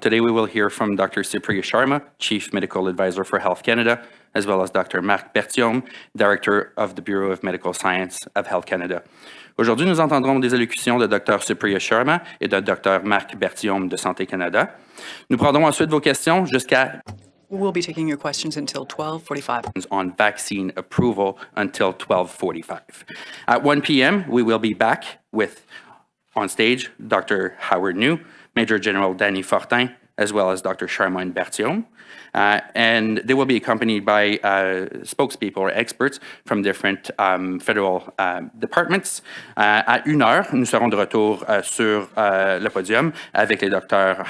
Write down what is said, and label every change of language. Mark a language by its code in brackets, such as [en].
[en] Today we will hear from Dr. Supriya Sharma, Chief Medical Advisor for Health Canada, as well as Dr. Marc Berthiaume, Director of the Bureau of Medical Science of Health Canada. [fr] Aujourd'hui, nous entendrons des allocutions de Dr. Supriya Sharma et de Dr. Marc Berthiaume de Santé Canada. Nous prendrons ensuite vos questions jusqu'à [en] We'll be taking your questions until 12:45. On vaccine approval until 12:45. At 1 p.m., we will be back with, on stage, Dr. Howard New, Major General Danny Fortin, as well as Dr. Sharma and Berthiaume. And they will be accompanied by spokespeople or experts from different federal departments. [fr] À 1 heure, nous serons de retour sur le podium avec les Dr.